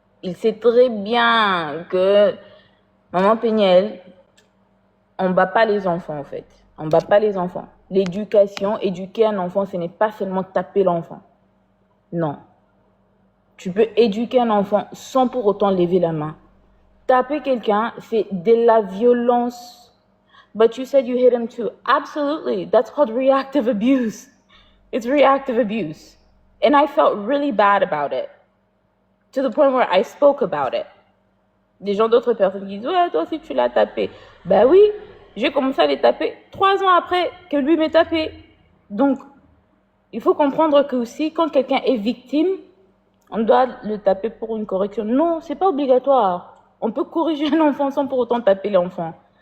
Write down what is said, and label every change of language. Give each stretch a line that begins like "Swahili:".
French: Il sait très bien que Maman Péniel, on ne bat pas les enfants, en fait. On ne bat pas les enfants. L'éducation, éduquer un enfant, ce n'est pas seulement taper l'enfant. Non. Tu peux éduquer un enfant sans pour autant lever la main. Taper quelqu'un, c'est de la violence.
English: But you said you hit him too. Absolutely. That's called reactive abuse. It's reactive abuse. And I felt really bad about it. To the point where I spoke about it.
French: Des gens d'autres personnes qui disent « Ouais, toi aussi tu l'as tapé. » Ben oui, j'ai commencé à les taper 3 ans après que lui m'ait tapé. Donc, il faut comprendre que aussi, quand quelqu'un est victime, on doit le taper pour une correction. Non, c'est pas obligatoire. On peut corriger un enfant sans pour autant taper l'enfant.